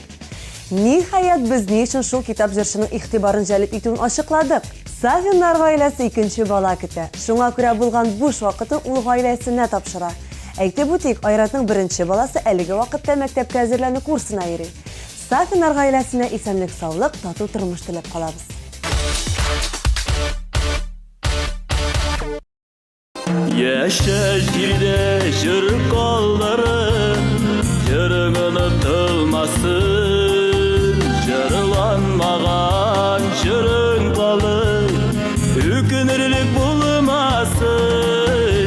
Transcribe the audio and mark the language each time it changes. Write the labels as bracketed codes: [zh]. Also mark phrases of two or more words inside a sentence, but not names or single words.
[tt] Ниһаять без ни өчен шул китап җырчының игътибарын җәлеп итүен ачыкладык. Сафиннар гаиләсе икенче бала көтә. Шуңа күрә булган буш вакытын ул гаиләсенә тапшыра. Әйтеп үтик, Айратның беренче баласы әлеге вакытта мәктәпкә әзерләнү курсына йөри. Сафиннар гаиләсенә исәнлек, саулык, тату тормыш теләп калабыз. Yaşa jirde jır kolları, jırın unutulmasın. Jırlanmagan jırın kalı, hükünürlük bulmasın.